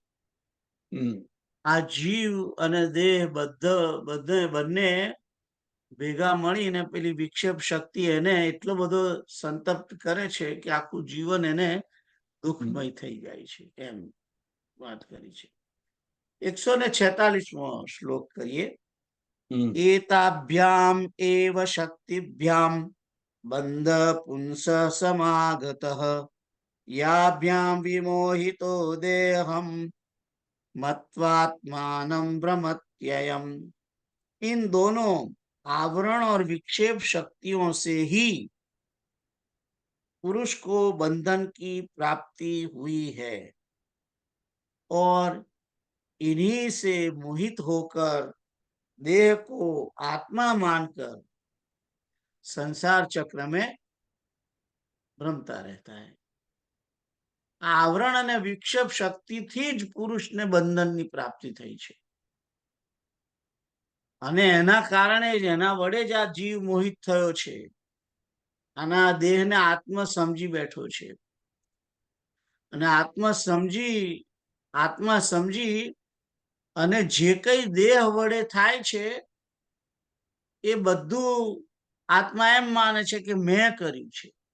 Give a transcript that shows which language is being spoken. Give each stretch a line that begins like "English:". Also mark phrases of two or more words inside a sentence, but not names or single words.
Gujarati: આ જીવ અને દેહ બંને ભેગા મળીને પેલી વિક્ષેપ શક્તિ એને એટલો બધો સંતપ્ત કરે છે કે આખું જીવન એને દુઃખમય થઈ જાય છે એમ વાત કરી છે. 146મો શ્લોક કરીએ.
Sanskrit: एताभ्याम् एव शक्तिभ्याम् बन्धः पुंसः समागतः याभ्याम् विमोहितो देहम् मत्वात्मानं भ्रमत्ययम्.
Hindi: इन दोनों आवरण और विक्षेप शक्तियों से ही पुरुष को बंधन की प्राप्ति हुई है और इन्हीं से मोहित होकर देह को आत्मा मानकर संसार चक्र में भ्रमता रहता है.
Gujarati: आवरण અને વિક્ષેપ શક્તિથી જ પુરુષને બંધનની પ્રાપ્તિ થઈ છે અને એના કારણે જ એના વડે જ આ જીવ મોહિત થયો છે અને આ દેહને આત્મ સમજી બેઠો છે અને આત્મા સમજી અને જે કઈ દેહ વડે થાય છે એ બધું આત્મા એમ માને છે કે મેં કર્યું છે.